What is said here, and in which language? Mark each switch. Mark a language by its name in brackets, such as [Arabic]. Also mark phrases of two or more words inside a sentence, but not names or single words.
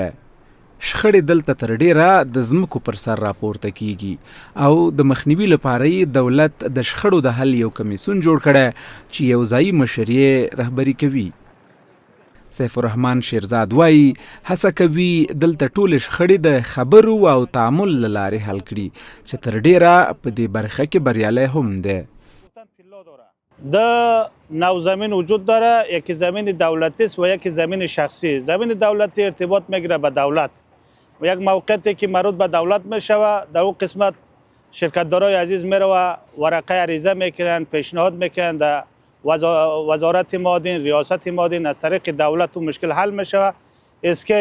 [Pashto] شخړې دلته تر ډیره د ځمکو پر سر راپورته کیږي او د مخنیوي لپاره دولت د شخړو د حل یو کمیسیون جوړ کړی چې یو ځایي مشر یې رهبري کوي. سیف الرحمن شیرزاد وایي هڅه کوي دلته ټولې شخړې د خبرو او تعامل له لارې حل کړي چې تر ډیره په دې برخه کې بریالی هم دی. [Persian] د نو زمین وجود داره، یکی زمین دولتی است و یکی زمین شخصی. زمین دولتی ارتباط میگیره به دولت و یک موقعیتی که مربوط به دولت میشوه، در اون قسمت شرکتدارای عزیز میروه ورقه عریضه میکنن، پیشنهاد میکنن در وزارت معادن، ریاست معادن، از طریق دولت و مشکل حل میشوه.